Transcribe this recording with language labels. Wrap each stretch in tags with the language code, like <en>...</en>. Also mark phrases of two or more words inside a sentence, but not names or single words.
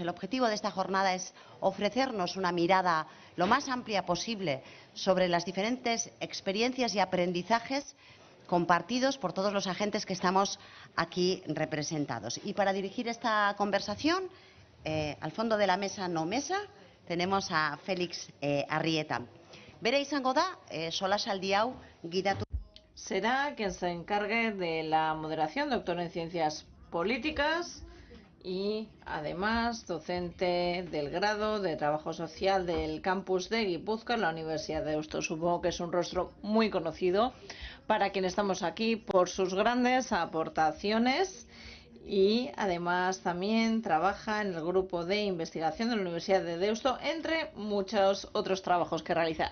<es>El objetivo de esta jornada es ofrecernos una mirada lo más amplia posible sobre las diferentes experiencias y aprendizajes compartidos por todos los agentes que estamos aquí representados. Y para dirigir esta conversación, al fondo de la mesa no mesa, tenemos a Félix Arrieta.</es> <eu>Bera izango da, solasaldi hau gidatu.</eu> <es>Será quien se encargue de la moderación, doctor en Ciencias Políticas y además docente del grado de Trabajo Social del campus de Guipúzcoa en la Universidad de Deusto. Supongo que es un rostro muy conocido para quienes estamos aquí por sus grandes aportaciones y además también trabaja en el grupo de investigación de la Universidad de Deusto, entre muchos otros trabajos que realiza.</es>